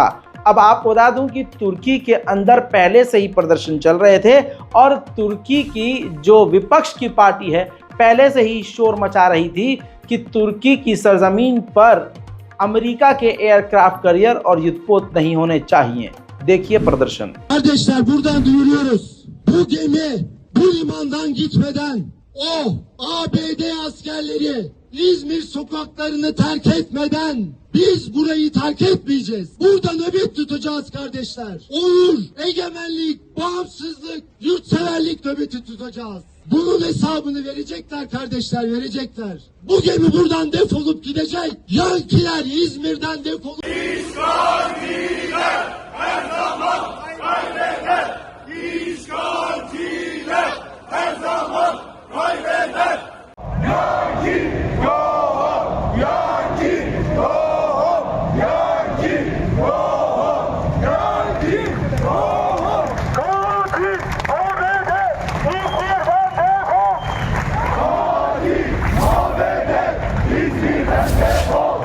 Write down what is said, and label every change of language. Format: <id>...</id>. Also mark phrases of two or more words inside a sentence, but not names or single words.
<hi>अब आपको बता दूं कि तुर्की के अंदर पहले से ही प्रदर्शन चल रहे थे और तुर्की की जो विपक्ष की पार्टी है पहले से ही शोर मचा रही थी कि तुर्की की सरजमीन पर अमेरिका के एयरक्राफ्ट कैरियर और युद्धपोत नहीं होने चाहिए। देखिए प्रदर्शन।</hi> <tr>Kardeşler, buradan duyuruyoruz. Bu gemi bu limandan gitmeden o ABD askerleri İzmir sokaklarını terk etmeden biz burayı terk etmeyeceğiz. Burada nöbet tutacağız kardeşler. Onur, egemenlik, bağımsızlık, yurtseverlik nöbeti tutacağız. Bunun hesabını verecekler kardeşler, verecekler. Bu gemi buradan defolup gidecek. Yankiler İzmir'den defolup... İşgalciler her zaman kaybeder. İşgalciler her zaman kaybeder.</tr> <en>Yanki go home, Yanki go home, Yanki go home, Yanki go home.</en> <tr>Katil ABD İzmir'den defol. Katil ABD İzmir'den defol.</tr>